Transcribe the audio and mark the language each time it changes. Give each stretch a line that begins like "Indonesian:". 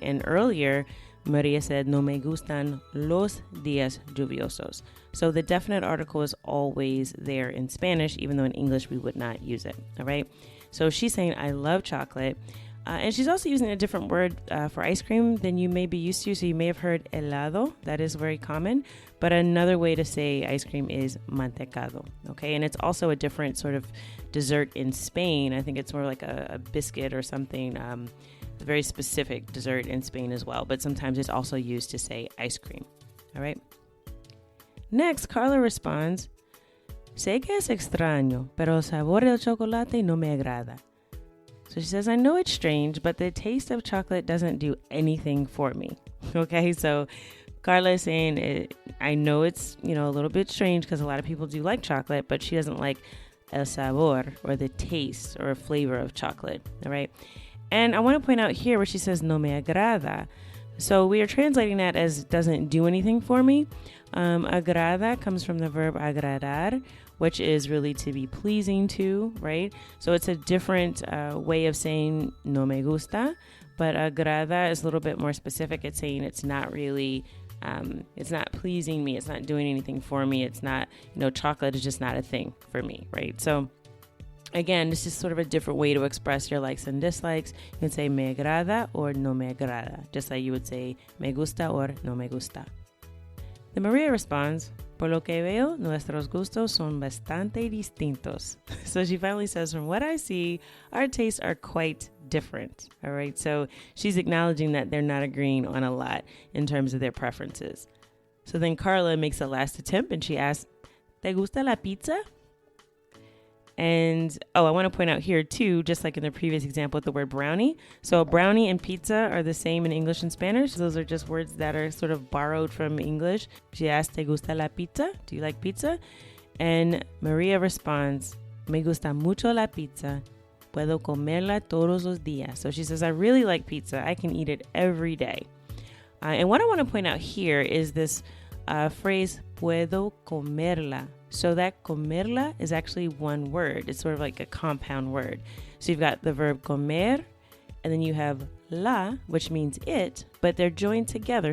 English: And earlier, Maria said,
Spanish: no me gustan los días lluviosos.
English: So the definite article is always there in Spanish, even though in English we would not use it, all right? So she's saying, I love chocolate. And she's also using a different word for ice cream than you may be used to. So you may have heard helado. That is very common. But another way to say ice cream is mantecado. Okay. And it's also a different sort of dessert in Spain. I think it's more like a biscuit or something. A very specific dessert in Spain as well. But sometimes it's also used to say ice cream. All right. Next, Carla responds,
Spanish: sé que es extraño, pero el sabor del chocolate no me agrada.
English: So she says, I know it's strange, but the taste of chocolate doesn't do anything for me. Okay, so Carla is saying, I know it's, a little bit strange because a lot of people do like chocolate, but she doesn't like el sabor, or the taste or flavor of chocolate, all right? And I want to point out here where she says,
Spanish: no me agrada.
English: So we are translating that as doesn't do anything for me. Agrada comes from the verb agradar, which is really to be pleasing to, right? So it's a different way of saying no me gusta, but agrada is a little bit more specific. It's saying it's not really, it's not pleasing me. It's not doing anything for me. It's not, chocolate is just not a thing for me, right? So again, this is sort of a different way to express your likes and dislikes. You can say
Spanish: me agrada
English: or
Spanish: no me agrada,
English: just like you would say
Spanish: me gusta
English: or
Spanish: no me gusta.
English: Then Maria responds,
Spanish: por lo que veo, nuestros gustos son bastante distintos.
English: So she finally says, from what I see, our tastes are quite different. All right. So she's acknowledging that they're not agreeing on a lot in terms of their preferences. So then Carla makes a last attempt and she asks,
Spanish: ¿te gusta la pizza?
English: And, I want to point out here too, just like in the previous example with the word brownie. So brownie and pizza are the same in English and Spanish. Those are just words that are sort of borrowed from English. She asks,
Spanish: ¿te gusta la pizza?
English: Do you like pizza? And Maria responds,
Spanish: me gusta mucho la pizza. Puedo comerla todos los días.
English: So she says, I really like pizza. I can eat it every day. And what I want to point out here is this phrase,
Spanish: puedo comerla.
English: So that comerla is actually one word. It's sort of like a compound word. So you've got the verb comer, and then you have la, which means it, but they're joined together.